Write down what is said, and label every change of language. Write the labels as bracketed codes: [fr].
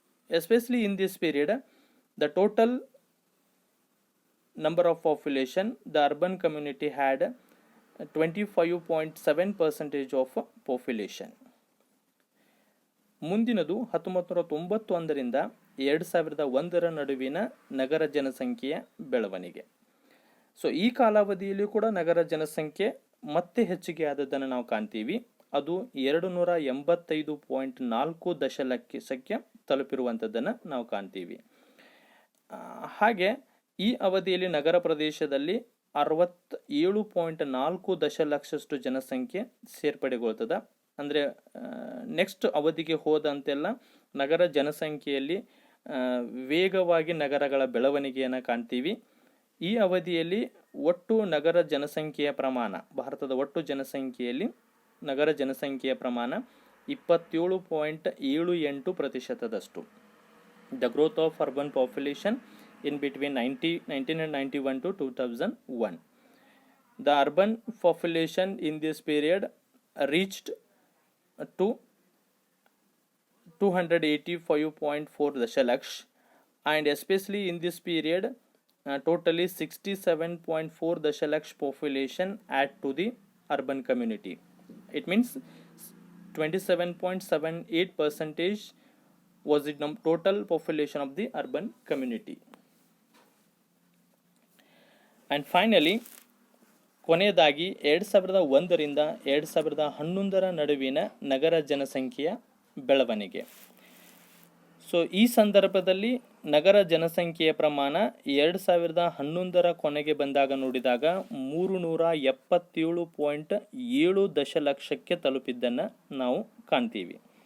[en] Especially in this period, the total number of population, the urban community had 25.7% of population. [kn] ಮುಂದಿನದು 1991ರಿಂದ 2001 ನಡುವಿನ ನಗರ ಜನಸಂಖ್ಯೆಯ ಬೆಳವಣಿಗೆ. So ಈ ಕಾಲಾವಧಿಯಲ್ಲಿಯೂ ಕೂಡ ನಗರ ಜನಸಂಖ್ಯೆ ಮತ್ತೆ ಹೆಚ್ಚಿಗೆ ಆದದ್ದನ್ನು ನಾವು ಕಾಣ್ತೀವಿ. ಅದು 285.4 ದಶಲಕ್ಷಕ್ಕೆ ತಲುಪಿರುವಂಥದ್ದನ್ನು ನಾವು ಕಾಣ್ತೀವಿ. ಹಾಗೆ ಈ ಅವಧಿಯಲ್ಲಿ ನಗರ ಪ್ರದೇಶದಲ್ಲಿ 67.4 ದಶಲಕ್ಷಷ್ಟು ಜನಸಂಖ್ಯೆ ಸೇರ್ಪಡೆಗೊಳ್ತದೆ. ಅಂದರೆ ನೆಕ್ಸ್ಟ್ ಅವಧಿಗೆ ಹೋದಂತೆಲ್ಲ ನಗರ ಜನಸಂಖ್ಯೆಯಲ್ಲಿ ವೇಗವಾಗಿ ನಗರಗಳ ಬೆಳವಣಿಗೆಯನ್ನು ಕಾಣ್ತೀವಿ. ಈ ಅವಧಿಯಲ್ಲಿ ಒಟ್ಟು ನಗರ ಜನಸಂಖ್ಯೆಯ ಪ್ರಮಾಣ, ಭಾರತದ ಒಟ್ಟು ಜನಸಂಖ್ಯೆಯಲ್ಲಿ ನಗರ ಜನಸಂಖ್ಯೆಯ ಪ್ರಮಾಣ 27.78%. [en] The growth of urban population in between 1991 to 2001. The urban population in this period reached to 285.4 dashalaksh, and especially in this period totally 67.4 dashalaksh population add to the urban community. It means 27.78% was the total population of the urban community. And finally, [kn] ಕೊನೆಯದಾಗಿ 2001ರಿಂದ 2011 ನಡುವಿನ ನಗರ ಜನಸಂಖ್ಯೆಯ ಬೆಳವಣಿಗೆ. So ಈ ಸಂದರ್ಭದಲ್ಲಿ ನಗರ ಜನಸಂಖ್ಯೆಯ ಪ್ರಮಾಣ 2011 ಕೊನೆಗೆ ಬಂದಾಗ ನೋಡಿದಾಗ 377.7 ದಶಲಕ್ಷಕ್ಕೆ ತಲುಪಿದ್ದನ್ನು ನಾವು ಕಾಣ್ತೀವಿ.